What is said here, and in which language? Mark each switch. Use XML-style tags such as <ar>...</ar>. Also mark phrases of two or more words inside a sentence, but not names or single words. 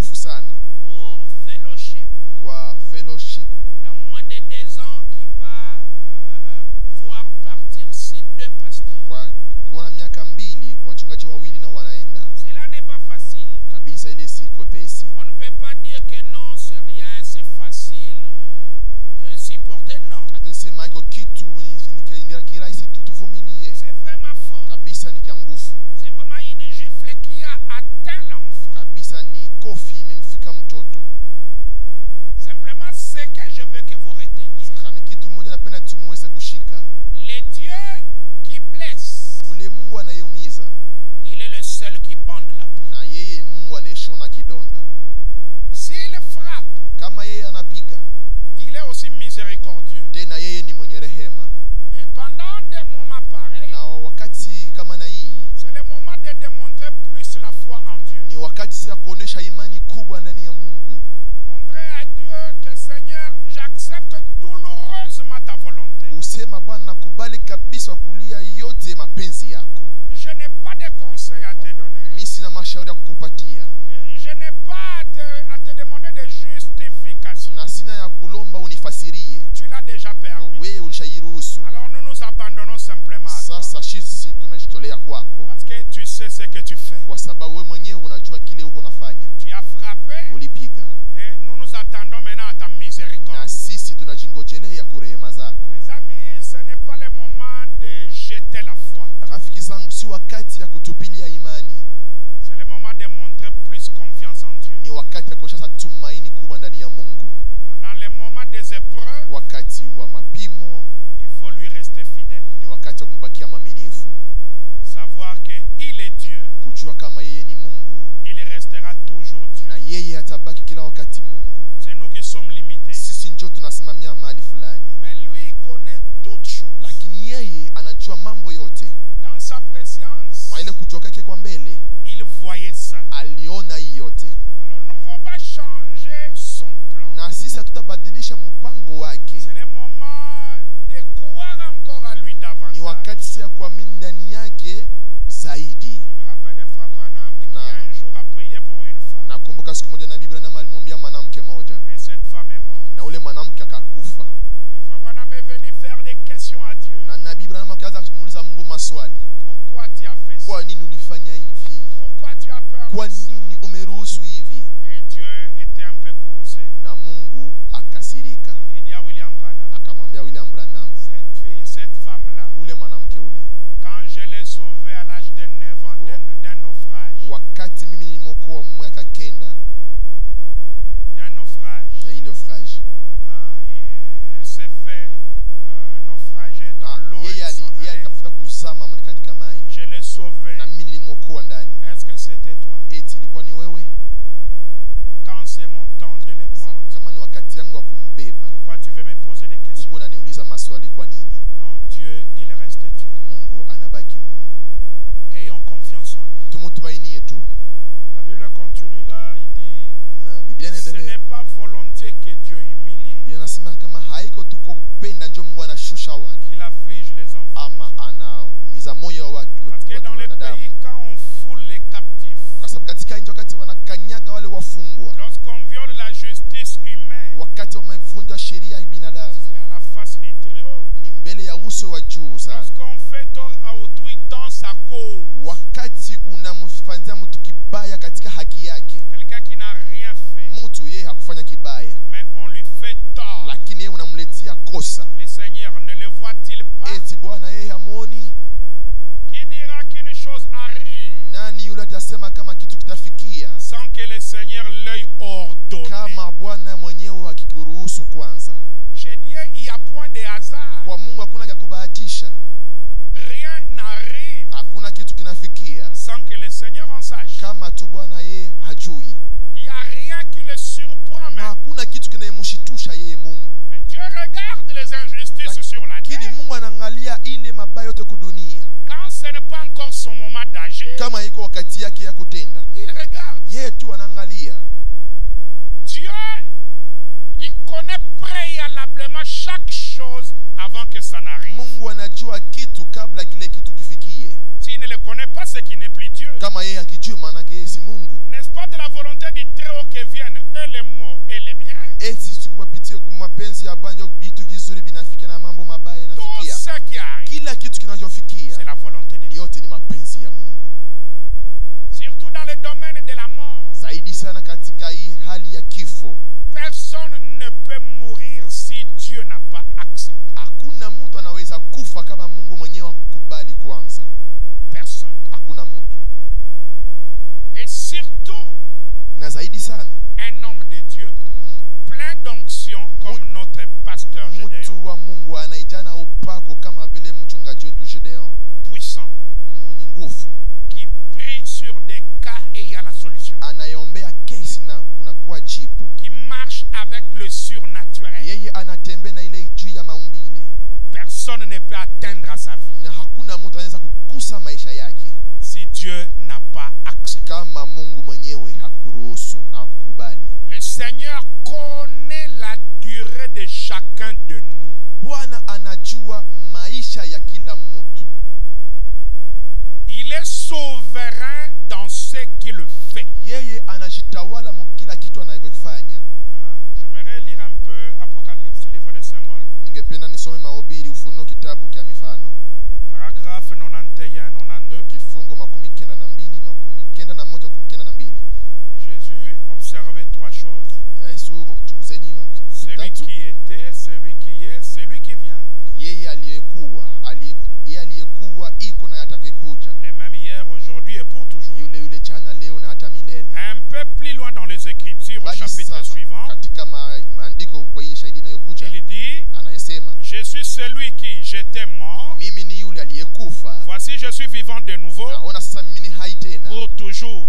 <sw>sana</sw> <fr>pour fellowship.</fr> <sw>kwa fellowship.</sw> <fr>Dans moins de 2 ans, qui va voir partir ces 2 pasteurs.</fr> <sw>Kwa kuona miaka 2 wachungaji wawili nao wanaenda</sw> <fr>Cela n'est pas facile.</fr> <sw>kabisa, ile si kwepesi.</sw> <fr>On ne peut pas dire que non, c'est rien, c'est facile, supporter, non.</fr> <sw>Atasema iko kitu ni kirahisi tu, tuvumilie.</sw> <fr>C'est vraiment fort.</fr> <sw>Kabisa ni kia nguvu.</sw> <fr>C'est vraiment une gifle qui a atteint l'enfant.</fr> <sw>Kabisa ni kofi imemfika mtoto.</sw> <fr>Simplement, ce que je veux que vous reteniez.</fr> <sw>Sasa ni kitu moja napenda tu muweze kushika.</sw> <fr>Le Dieu qui blesse,</fr> <sw>Ule Mungu anayeumiza,</sw> <fr>il est le seul qui bande la plaie.</fr> <sw>na yeye Mungu anayeshona kidonda.</sw> <fr>S'il frappe,</fr> <sw>Kama yeye anapiga,</sw> <fr>il est aussi miséricordieux.</fr> <sw>tena yeye ni mwenye rehema.</sw> <fr>Et pendant des moments pareils,</fr> <sw>Na wakati kama na hii</sw> <fr>c'est le moment de démontrer plus la foi en Dieu.</fr> <sw>ni wakati sasa kuonesha imani kubwa ndani ya Mungu.</sw> <fr>Montrer à Dieu que Seigneur, j'accepte douloureusement ta volonté.</fr> <sw>Usema Bwana, nakubali kabisa kulia yote mapenzi yako.</sw> <fr>Je n'ai pas de conseils à te donner.</fr> <sw>Mimi sina mashauri ya kukupatia.</sw> <fr>Je n'ai pas à te demander de justification.</fr> <sw>Na sina ya kulomba unifasirie.</sw> <fr>Tu l'as déjà permis.</fr> <sw>Wewe ulishairuhusu.</sw> <fr>Alors nous nous abandonnons simplement à toi.</fr> <sw>Sasa sisi tumejitolea kwako.</sw> <fr>Parce que tu sais ce que tu fais.</fr> <sw>Kwa sababu wewe mwenyewe unajua kile uko unafanya.</sw> <fr>Tu as frappé.</fr> <sw>Ulipiga.</sw> <fr>Et nous nous attendons maintenant à ta miséricorde.</fr> <sw>Na sisi tunajingojelea kurehema zako.</sw> <fr>Mes amis, ce n'est pas le moment de jeter la foi.</fr> <sw>Rafiki zangu, si wakati ya kutupilia imani.</sw> <fr>C'est le moment de montrer plus confiance en Dieu.</fr> <sw>Ni wakati ya kuonyesha tumaini kubwa ndani ya Mungu.</sw> <fr>Pendant les moments des épreuves,</fr> <sw>Wakati wa mapimo</sw> <fr>il faut lui rester fidèle.</fr> <sw>ni wakati wa kumbakia mwaminifu.</sw> <fr>Savoir que il est Dieu,</fr> <sw>Kujua kama yeye ni Mungu</sw> <fr>il restera toujours Dieu.</fr> <sw>na yeye atabaki kila wakati Mungu.</sw> <fr>C'est nous qui sommes limités.</fr> <sw>Sisi ndio tunasimamia mahali fulani.</sw> <fr>Mais lui, il connaît toutes choses.</fr> <sw>Lakini yeye anajua mambo yote.</sw> <fr>Dans sa préscience,</fr> <sw>Maile kujua kwake kwa mbele,</sw> <fr>il voyait ça.</fr> <sw>aliona hii yote.</sw> <fr>Alors nous ne pouvons pas changer son plan.</fr> <sw>Na sisi hatutabadilisha mpango wake.</sw> <fr>C'est le moment de croire encore à lui davantage.</fr> <sw>Ni wakati sasa kuamini ndani yake zaidi.</sw> <fr>Je me rappelle de Frère Branham qui un jour a prié pour une femme.</fr> <sw>Nakumbuka siku moja nabii Branham alimwambia mwanamke moja.</sw> <fr>Et cette femme est morte.</fr> <sw>Na ule mwanamke akakufa.</sw> <fr>Et Frère Branham est venu faire des questions à Dieu.</fr> <sw>Na nabii Branham akaanza kumuuliza Mungu maswali.</sw> <fr>Pourquoi tu as fait ça?</fr> <sw>Kwa nini ulifanya hivi?</sw> <fr>Pourquoi tu as permis</fr> <sw>Kwa</sw> <fr>ça?</fr> <sw>nini umeruhusu hivi?</sw> <fr>Et Dieu était un peu coursé.</fr> <sw>Na Mungu akasirika.</sw> <fr>Il dit à William Branham,</fr> <sw>Akamwambia William Branham,</sw> <fr>cette femme-là,</fr> <sw>ule mwanamke ule,</sw> <fr>quand je l'ai sauvée à l'âge de 9 ans d'un naufrage,</fr> <sw>wakati mimi nilimwokoa mwaka 9</sw> <fr>d'un naufrage,</fr> <sw>ya ile naufrage,</sw> <fr>elle s'est fait naufrager dans l'eau.</fr> <sw>yeye alitafuta kuzama katika maji,</sw> <fr>Je l'ai sauvée.</fr> <sw>na mimi nilimwokoa ndani.</sw> <fr>Est-ce que c'était toi?</fr> <sw>Eti ilikuwa ni wewe?</sw> <fr>Quand c'est mon temps de les prendre,</fr> <sw>Kama ni wakati yangu wa kumbeba,</sw> <fr>pourquoi tu veux me poser des questions?</fr> <sw>huko unaniuliza maswali kwa nini?</sw> <fr>Non, Dieu, il reste Dieu.</fr> <sw>Mungu anabaki Mungu.</sw> <fr>Ayons confiance en lui.</fr> <sw>Tumtumainie tu.</sw> <fr>La Bible continue là, il dit,</fr> <sw>Na Biblia</sw> <fr>ce</fr> <sw>inaendelea.</sw> <fr>n'est pas volontiers que Dieu humilie,</fr> <sw>Biblia inasema kama haiko tu kwa kupenda ndio Mungu anashusha watu,</sw> <fr>qu'il afflige les enfants.</fr> <sw>ama</sw> <fr>des hommes.</fr> <sw>anaumiza moyo wa watu</sw> <fr>Parce que dans les</fr> <sw>wanadamu.</sw> <fr>pays, quand on foule les captifs,</fr> <sw>Kwa sababu katika nchi wakati wanakanyaga wale wafungwa,</sw> <fr>lorsqu'on viole la justice humaine,</fr> <sw>wakati wamevunja sheria ya binadamu,</sw> <fr>c'est à la face du Très-Haut.</fr> <sw>ni mbele ya uso wa juu sana.</sw> <fr>Lorsqu'on fait tort à autrui dans sa cause,</fr> <sw>Wakati unamfanyia mtu kibaya katika haki yake,</sw> <fr>quelqu'un qui n'a rien fait,</fr> <sw>mtu yeye hakufanya kibaya,</sw> <fr>mais on lui fait tort,</fr> <sw>lakini yeye unamletea kosa.</sw> <fr>le Seigneur ne le voit-il pas?</fr> <sw>Eti Bwana yeye hamuoni?</sw> <fr>Qui dira qu'une chose arrive</fr> <sw>Nani yule atasema kama kitu kitafikia</sw> <fr>sans que le Seigneur l'œil ordonne?</fr> <sw>kama Bwana mwenyewe hakikuruhusu kwanza?</sw> <fr>Chez Dieu, il n'y a point de hasard.</fr> <sw>Kwa Mungu hakuna cha kubahatisha.</sw> <fr>Rien n'arrive</fr> <sw>Hakuna kitu kinafikia</sw> <fr>sans que le Seigneur en sache.</fr> <sw>kama tu Bwana yeye hajui.</sw> <fr>Il n'y a rien qui le surprend</fr> <sw>Na</sw> <fr>même.</fr> <sw>hakuna kitu kinayemshitusha yeye Mungu.</sw> <fr>Mais Dieu regarde les injustices sur la</fr> <sw>Lakini</sw> <fr>terre.</fr> <sw>Mungu anaangalia ile mabaya yote kudunia.</sw> <fr>Quand ce n'est pas encore son moment d'agir,</fr> <sw>Kama iko wakati yake ya kutenda,</sw> <fr>il regarde.</fr> <sw>yeye tu anaangalia.</sw> <fr>Dieu, il connaît préalablement chaque chose avant que ça n'arrive.</fr> <sw>Mungu anajua kitu kabla kile kitu kifikie.</sw> <fr>S'il ne le connaît pas, c'est qu'il n'est plus Dieu.</fr> <sw>Kama yeye akijui maana yake yeye si Mungu.</sw> <fr>N'est-ce pas de la volonté du Très-Haut que viennent et les maux et les biens?</fr> <sw>Eti sikumapitie kumapenzi ya Bwana vitu vizuri binafikia na mambo mabaya</sw> <fr>Tout</fr> <sw>yanafikia.</sw> <fr>ce qui arrive,</fr> <sw>Kila kitu kinachofikia</sw> <fr>c'est la volonté de Dieu.</fr> <sw>yote ni mapenzi ya Mungu.</sw> <fr>Surtout dans le domaine de la mort.</fr> <sw>Zaidi sana katika hii hali ya kifo.</sw> <fr>Personne ne peut mourir si Dieu n'a pas accepté.</fr> <sw>Hakuna mtu anaweza kufa kama Mungu mwenyewe akukubali kwanza.</sw> <fr>Personne.</fr> <sw>Hakuna mtu.</sw> <fr>Et surtout,</fr> <sw>Na zaidi sana</sw> <fr>un homme de Dieu plein d'onction comme notre pasteur Gédéon.</fr> <sw>mtu wa Mungu anaijana upako kama vile mchungaji wetu Gédéon.</sw> <fr>Puissant.</fr> <sw>Mwenye nguvu.</sw> <fr>Qui prie sur des cas et il y a la solution.</fr> <sw>Anayeombea kesi na kunakuwa jibu.</sw> <fr>Qui marche avec le surnaturel.</fr> <sw>Yeye anatembea na ile juu ya maumbile.</sw> <fr>Personne ne peut atteindre à sa vie.</fr> <sw>Na hakuna mtu anaweza kukusa maisha yake</sw> <fr>si Dieu n'a pas accepté.</fr> <sw>kama Mungu mwenyewe hakukuruhusu na kukubali.</sw> <fr>Le Seigneur connaît la durée de chacun de nous.</fr> <sw>Bwana anajua maisha ya kila mtu.</sw> <fr>Il est souverain dans ce qu'il fait.</fr> <sw>Yeye anajitawala mu kila kitu anayofanya.</sw> <fr>J'aimerais lire un peu Apocalypse, livre des symboles.</fr> <sw>Ningependa nisome Mahubiri, Ufunuo, kitabu cha mifano.</sw> <fr>Paragraphe 91, 92.</fr> <sw>Kifungo 92, 91, 92.</sw> <fr>Jésus observait trois choses.</fr> <sw>Yesu mchunguzeni</sw> <fr>Celui qui était, celui qui est, celui qui vient.</fr> <sw>Yeye aliyekuwa, iko na atakayekuja.</sw> <fr>Les mêmes hier, aujourd'hui et pour toujours.</fr> <sw>Yule jana, leo na hata milele.</sw> <fr>Un peu plus loin dans les Écritures, au chapitre suivant,</fr> <sw>katika maandiko kwa hii shahidi inayokuja,</sw> <fr>il dit,</fr> <sw>anayesema,</sw> <fr>je suis celui qui j'étais mort.</fr> <sw>Mimi ni yule aliyekufa.</sw> <fr>Voici je suis vivant de nouveau.</fr> <sw>Naona sasa mimi ni hai tena.</sw> <fr>Pour toujours.</fr>